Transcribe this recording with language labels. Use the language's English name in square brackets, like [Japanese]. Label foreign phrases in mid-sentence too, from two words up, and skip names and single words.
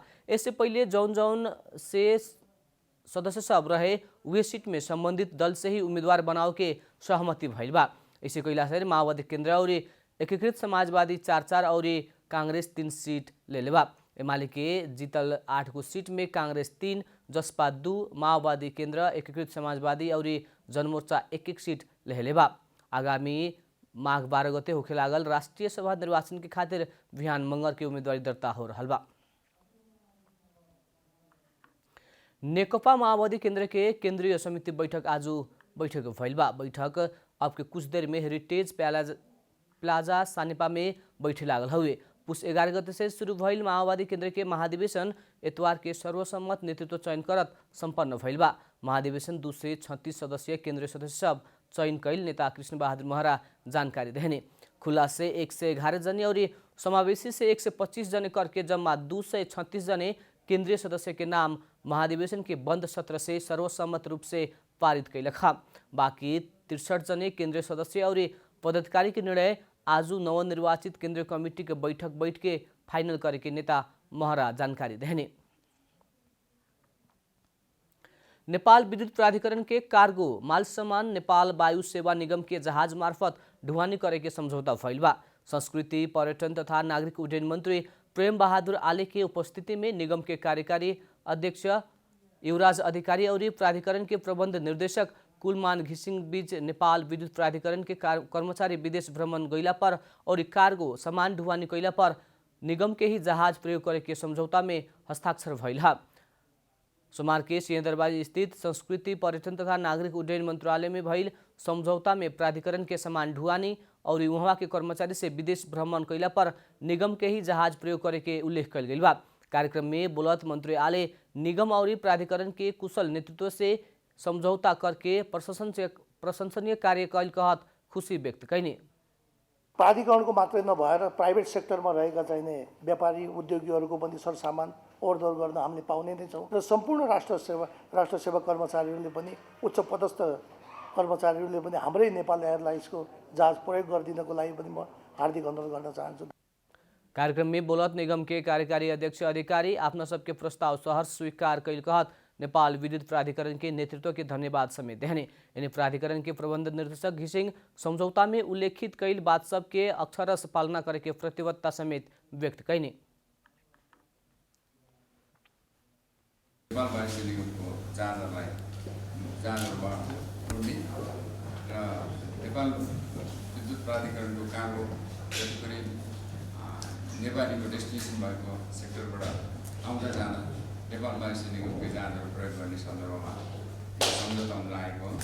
[Bhojpuri] इससे पहले जौन से सदस्य सब रहे उहे सीट में संबंधित दल से ही उम्मीदवार बनाव के सहमति भइल बा। इसे कैला से माओवादी केंद्र और एकीकृत समाजवादी 4-4 और कांग्रेस 3 सीट ले लेबा। एमाले के जीतल 8 गो सीट में कांग्रेस 3, जसपा 2, माओवादी केंद्र, एकीकृत समाजवादी और जनमोर्चा 1-1 सीट ले लेबा। आगामी माघ 12 गते होखे लागल राष्ट्रीय सभा निर्वाचन के खातिर बिहान मंगर के उम्मीदवारी दर्ता हो रहल बा। नेकपा माओवादी केंद्र के केंद्रीय समिति बैठक आज बैठक भइल बा। बैठक अब के कुछ देर में हेरिटेज प्लाजा सानेपा में बैठे लागल हुए। पुस 11 गते से शुरू भइल माओवादी केंद्र के महाधिवेशन इतवार के सर्वसम्मत नेतृत्व चयन करत संपन्न भइल बा। महाधिवेशन 236 सदस्यीय केंद्रीय सदस्य सब चयन कैल नेता कृष्ण बहादुर महरा जानकारी देने। खुला से 111 जने और समावेशी से 125 जने करके जम्मा 236 जने केंद्रीय सदस्य के नाम महाधिवेशन के बंद सत्र से सर्वसम्मत रूप से पारित कैलक। बाकी 63 जने केंद्रीय सदस्य और पदाधिकारी के निर्णय आज नवनिर्वाचित केंद्रीय कमिटी के बैठ के फाइनल करे के नेता महरा जानकारी देने। नेपाल विद्युत प्राधिकरण के कार्गो माल सामान नेपाल वायु सेवा निगम के जहाज मार्फत ढुवानी करे के समझौता भइल बा। संस्कृति, पर्यटन तथा नागरिक उड्डयन मंत्री प्रेम बहादुर आले के उपस्थिति में निगम के कार्यकारी अध्यक्ष युवराज अधिकारी और प्राधिकरण के प्रबंध निर्देशक कुलमान घिसिङ बीच नेपाल विद्युत प्राधिकरण के कर्मचारी विदेश भ्रमण गइला पर और कार्गो सामान ढुवानी कैला पर निगम के ही जहाज प्रयोग करे के समझौता में हस्ताक्षर भइल हा। सोमवार के सिंहदरबार स्थित संस्कृति, पर्यटन तथा नागरिक उड्डयन मंत्रालय में भइल समझौता में प्राधिकरण के सामान ढुवानी और वहाँ के कर्मचारी से विदेश भ्रमण कैला पर निगम के ही जहाज प्रयोग करे के उल्लेख कल गई बा। कार्यक्रम में बोलत मंत्री आले निगम और प्राधिकरण के कुशल नेतृत्व से समझौता करके प्रशंसनीय कार्य कैल कहत खुशी व्यक्त कैनी। [Nepali] प्राधिकरणको मात्रै नभएर प्राइभेट सेक्टरमा रहेका चाहिने व्यापारी उद्योगीहरूको पनि सरसामान ओहोरदोहोर गर्न हामीले पाउने नै छौँ र सम्पूर्ण राष्ट्र सेवा कर्मचारीहरूले पनि उच्च पदस्थ कर्मचारीहरूले पनि हाम्रै नेपाल एयरलाइन्सको जहाज प्रयोग गरिदिनको लागि पनि म हार्दिक अनुरोध गर्न चाहन्छु। [Bhojpuri] कार्यक्रम में बोलत निगम के कार्यकारी अध्यक्ष अधिकारी अपना सबके प्रस्ताव सहर्ष स्वीकार कैल कहत नेपाल विद्युत प्राधिकरण के नेतृत्व के धन्यवाद समेत देने। यानी प्राधिकरण के प्रबंध निर्देशक घिसिङ समझौता में उल्लेखित कैल बात सब के अक्षरश पालना करे के प्रतिबद्धता समेत व्यक्त कैनी। [Nepali] नेपाल विद्युत प्राधिकरणको कार्गो नेपालीको डेस्टिनेसन भएको सेक्टरबाट आउँदा जाँदा नेपाल वायु सेवा निगमकै जहाजहरू प्रयोग गर्ने सन्दर्भमा सम्झौतामा लागेको हो।